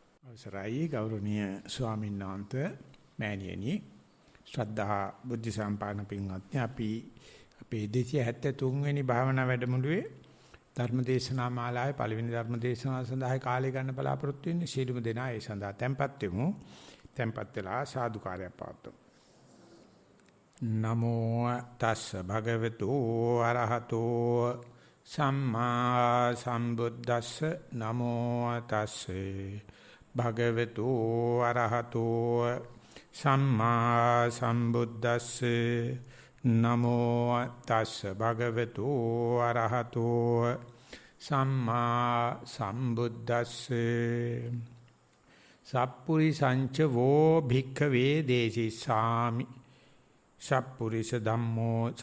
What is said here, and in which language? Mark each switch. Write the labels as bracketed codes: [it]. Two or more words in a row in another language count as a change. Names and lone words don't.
[si] අවසරයි ගෞරවනීය ස්වාමීන් වහන්සේ මෑණියනි ශ්‍රද්ධා බුද්ධ සම්පන්න පින්වත්නි අපි අපේ 273 වෙනි භාවනා වැඩමුළුවේ ධර්මදේශනා මාලාවේ පළවෙනි ධර්මදේශනාව සඳහා කාලය ගන්න බලාපොරොත්තු වෙන්නේ සීලමු දෙනා ඒ සඳහා tempත් වෙමු tempත් වෙලා සාදුකාරයක් පවත්වමු [pi] නමෝ තස්ස භගවතු අරහතෝ සම්මා සම්බුද්දස්ස නමෝ තස්සේ භගවතු අරහතෝ සම්මා සම්බුද්දස්සේ නමෝ තස්ස භගවතු අරහතෝ සම්මා සම්බුද්දස්සේ සප්පුරිසංච වෝ භික්ඛවේ දේසිසාමි සප්පුරිස ධම්මෝ